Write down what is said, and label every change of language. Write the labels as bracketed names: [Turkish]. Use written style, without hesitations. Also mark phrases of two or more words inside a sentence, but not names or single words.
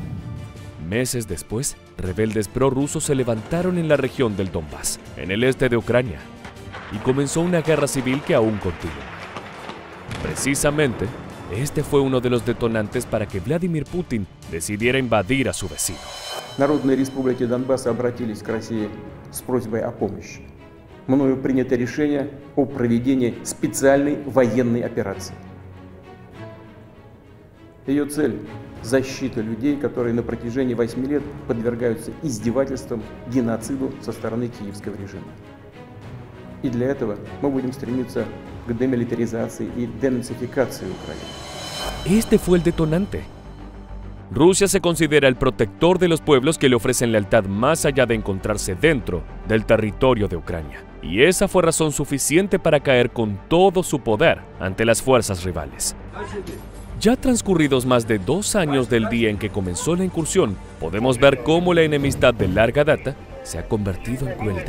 [Spanish] Meses después, rebeldes prorrusos se levantaron en la región del Donbass, en el este de Ucrania, y comenzó una guerra civil que aún continúa. Precisamente, este fue uno de los detonantes para que Vladimir Putin decidiera invadir a su vecino. [Russian] Народные республики Донбасса обратились к России с просьбой о помощи. Мною принято решение о проведении специальной военной операции. Ее цель – защита людей, которые на протяжении 8 лет подвергаются издевательствам, геноциду со стороны киевского режима. И для этого мы будем стремиться к демилитаризации и денацификации Украины. [Spanish] Este fue el detonante. Rusia se considera el protector de los pueblos que le ofrecen lealtad más allá de encontrarse dentro del territorio de Ucrania. Y esa fue razón suficiente para caer con todo su poder ante las fuerzas rivales. Ya transcurridos más de 2 años del día en que comenzó la incursión, podemos ver cómo la enemistad de larga data se ha convertido en crueldad.